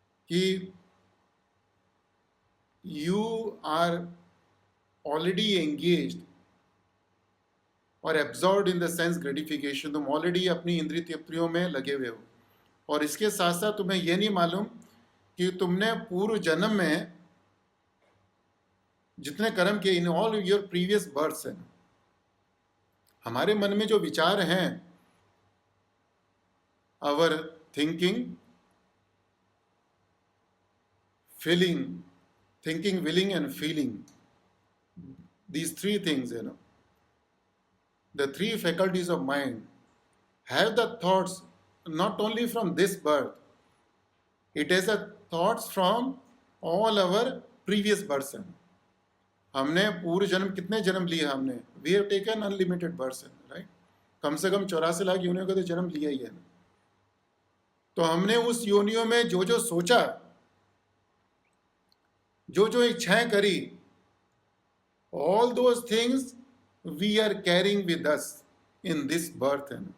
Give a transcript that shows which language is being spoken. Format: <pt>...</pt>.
<hi>कि</hi> <en>you are already engaged और absorbed in the sense gratification,</en> <hi>तुम ऑलरेडी अपनी इंद्रिय तृप्तियों में लगे हुए हो, और इसके साथ साथ तुम्हें यह नहीं मालूम कि तुमने पूर्व जन्म में जितने कर्म किए</hi> <en>in all your previous births</en> <hi>हैं। हमारे मन में जो विचार हैं,</hi> <en>Our thinking, feeling, thinking, willing and feeling, these three things, you know, the three faculties of mind have the thoughts not only from this birth, it has the thoughts from all our previous births.</en> <hi>हमने पूर्व जन्म कितने जन्म लिए हमने,</hi> <en>we have taken unlimited births, right?</en> <hi>कम से कम 84 लाख योनियों का तो जन्म लिया ही है ना। तो हमने उस योनियों में जो जो सोचा, जो जो इच्छाएं करी,</hi> <en>all those things we are carrying with us in this birth.</en>